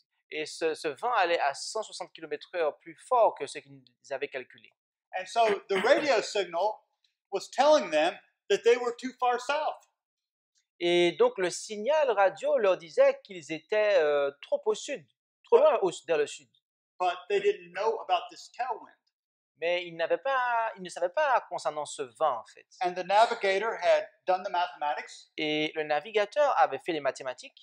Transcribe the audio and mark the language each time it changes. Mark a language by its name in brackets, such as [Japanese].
[French] Et ce vent allait à 160 km/h plus fort que ce qu'ils avaient calculé. [English] And so the radio signal was telling them that they were too far south. [French] Et donc le signal radio leur disait qu'ils étaient trop au sud, trop loin vers le sud. [English] But they didn't know about this tailwind. [French] Mais ils ne savaient pas concernant ce vent en fait. [English] And the navigator had done the mathematics. [French] Et le navigateur avait fait les mathématiques.